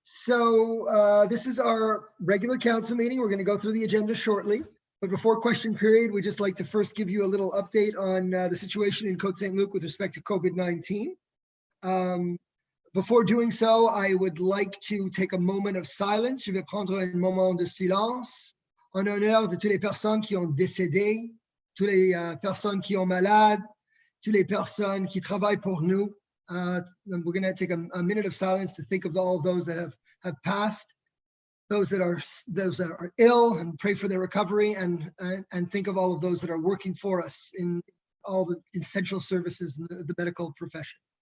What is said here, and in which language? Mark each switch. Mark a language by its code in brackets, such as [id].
[en] So this is our regular council meeting. We're going to go through the agenda shortly. But before question period, we'd just like to first give you a little update on the situation in Côte Saint-Luc with respect to COVID-19. Before doing so, I would like to take a moment of silence. [fr] Je vais prendre un moment de silence en honneur de toutes les personnes qui ont décédé, toutes les personnes qui ont malades, toutes les personnes qui travaillent pour nous. [en] We're going to take a minute of silence to think of all of those that have passed, those that are ill, and pray for their recovery, and think of all of those that are working for us in all the essential services in the medical profession.